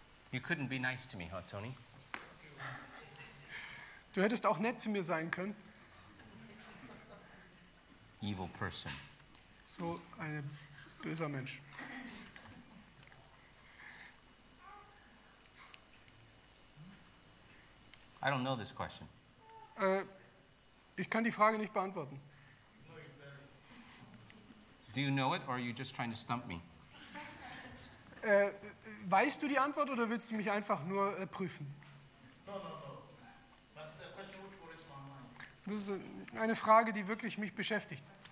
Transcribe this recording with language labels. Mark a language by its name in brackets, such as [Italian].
[English] You couldn't be nice to me, huh, Tony? [German] Du hättest auch nett zu mir sein können. [English] Evil person. [German] So ein böser Mensch. [English] I don't know this question. [German] Ich kann die Frage nicht beantworten. [English] Do you know it, or are you just trying to stump me? [German] Weißt du die Antwort oder willst du mich einfach nur prüfen? Das ist eine Frage, die wirklich mich beschäftigt.